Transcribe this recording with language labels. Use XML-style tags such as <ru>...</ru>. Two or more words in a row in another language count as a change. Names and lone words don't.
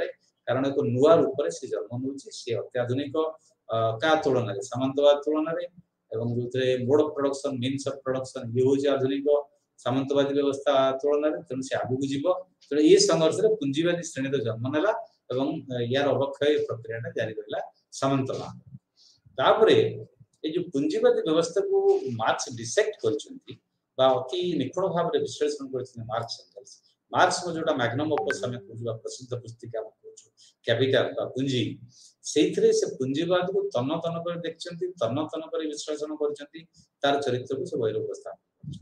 <or>କାରଣ ଏକ ନୂଆ ରୂପରେ ସେ ଜନ୍ମ ନେଉଛି, ସେ ଅତ୍ୟାଧୁନିକ କା ତୁଳନାରେ, ସାମନ୍ତବାଦ ତୁଳନାରେ, ଏବଂ ଯୋଉଥିରେ</or> <en>mode of production, means of production</en> <or>ଇଏ ହଉଛି ଆଧୁନିକ ସାମନ୍ତବାଦୀ ବ୍ୟବସ୍ଥା ତୁଳନାରେ। ତେଣୁ ସେ ଆଗକୁ ଯିବ। ତେଣୁ ଏ ସଂଘର୍ଷରେ ପୁଞ୍ଜିବାଦୀ ଶ୍ରେଣୀର ଜନ୍ମ ନେଲା ଏବଂ ୟାର ଅବକ୍ଷୟ ପ୍ରକ୍ରିୟାଟା ଜାରି ରହିଲା ସାମନ୍ତବାଦ। ତାପରେ ଏଇ ଯେ ପୁଞ୍ଜିବାଦୀ ବ୍ୟବସ୍ଥାକୁ ମାର୍କ୍ସ ଡିସେକ୍ଟ କରିଛନ୍ତି ବା ଅତି ନିଖୁଣ ଭାବରେ ବିଶ୍ଳେଷଣ କରିଛନ୍ତି ମାର୍କ୍ସ ଏଙ୍ଗେଲ୍ସ। ମାର୍କ୍ସଙ୍କ ଯୋଉଟା</or> <la>magnum opus</la> <or>ଆମେ କହୁଛୁ ବା ପ୍ରସିଦ୍ଧ ପୁସ୍ତିକା ଆମେ କହୁଛୁ କ୍ୟାପିଟାଲ ବା ପୁଞ୍ଜି, ସେଇଥିରେ ସେ ପୁଞ୍ଜିବାଦକୁ ତନ୍ନ ତନ୍ନ କରି ଦେଖିଛନ୍ତି, ତନ୍ନ ତନ୍ନ କରି ବିଶ୍ଳେଷଣ କରିଛନ୍ତି, ତାର ଚରିତ୍ରକୁ ସେ ବହିରେ ଉପସ୍ଥାପନ କରିଛନ୍ତି।</or>